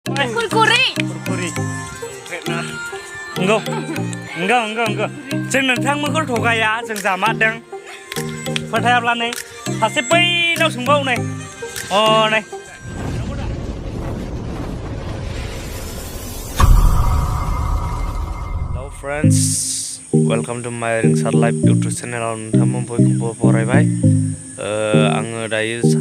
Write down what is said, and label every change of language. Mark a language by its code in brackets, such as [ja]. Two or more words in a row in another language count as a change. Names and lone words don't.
[brx] Kurkuri. Enggak. जों नोंथांमोनखौ थगाया जों जामारदों फोथायाब्ला नै सासे बैनाव सोंबाव नै नै [en] Hello friends, welcome to my Ringsar Live YouTube channel. [brx] नोंथांमोन बयखौबो बरायबाय आङो दायो